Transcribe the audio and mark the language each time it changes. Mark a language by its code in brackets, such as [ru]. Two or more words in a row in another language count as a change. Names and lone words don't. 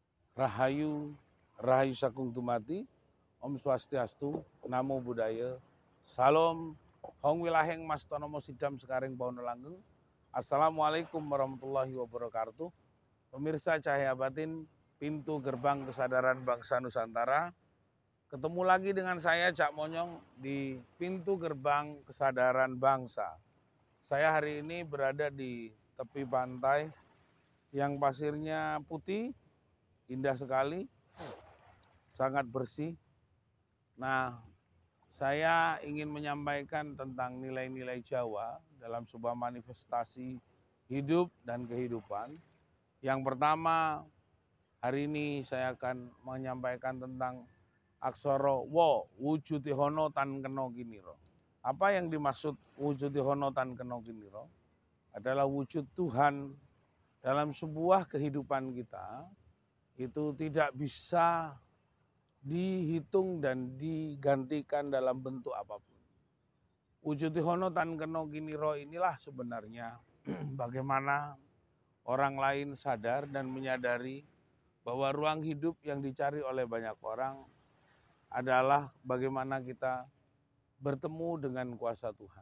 [jv] Rahayu, Rahayu Sakung Tumati, [sa] Om Swastiastu, [pi] Namo Buddhaya, [jv] Salam, Hong Wilaheng Mas Tonomo Sidam Sekaring Pauno Langgeng. [ar] السلام عليكم ورحمة الله وبركاته. [id] Pemirsa Cahaya Batin, pintu gerbang kesadaran bangsa Nusantara. Ketemu lagi dengan saya Cak Monyong di pintu gerbang kesadaran bangsa. Saya hari ini berada di tepi pantai yang pasirnya putih, indah sekali, sangat bersih. Nah, saya ingin menyampaikan tentang nilai-nilai Jawa dalam sebuah manifestasi hidup dan kehidupan. Yang pertama, hari ini saya akan menyampaikan tentang aksara wo, [jv] wujude hono tan kena kiniro. [id] Apa yang dimaksud [jv] wujude hono tan kena kiniro? [id] Adalah wujud Tuhan dalam sebuah kehidupan kita itu tidak bisa dihitung dan digantikan dalam bentuk apapun. [jv] Wujud hono tan kena kiniro [id] inilah sebenarnya bagaimana orang lain sadar dan menyadari bahwa ruang hidup yang dicari oleh banyak orang adalah bagaimana kita bertemu dengan kuasa Tuhan.